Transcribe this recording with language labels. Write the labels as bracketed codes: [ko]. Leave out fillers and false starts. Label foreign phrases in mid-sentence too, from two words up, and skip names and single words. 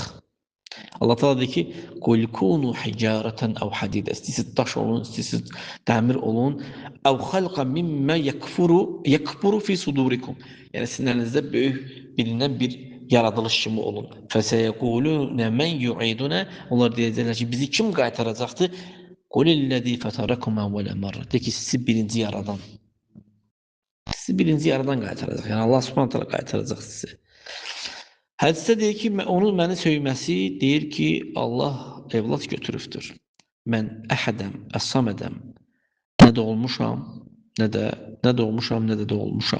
[az] Allah Teala deyir ki: [ar] "قل كونوا حجارة أو حديدا." [az] İstəsiz daş olun, istəsiz dəmir olun. [ar] "أو خلقا مما يكبر في صدوركم." [az] Yəni sinərinizdə böyük bilinen bir yaradılış kimi olun. [ar] "فسيقولون من يعيدنا." [az] Onlar deyəcəklər ki, bizi kim qaytaracaqdı? [ar] "قل الذي فطركم أول مرة." [az] De ki, sizi birinci yaradan. Sizi birinci yaradan qaytaracaq. Yəni Allah [ar] سبحانه تعالى [az] qaytaracaq sizi. Hədisdə deyir ki, onun məni söyməsi deyir ki, Allah evlad götürübdür. Mən əhədəm, əs-samədəm. Nə doğulmuşam, nə də doğulmuşam.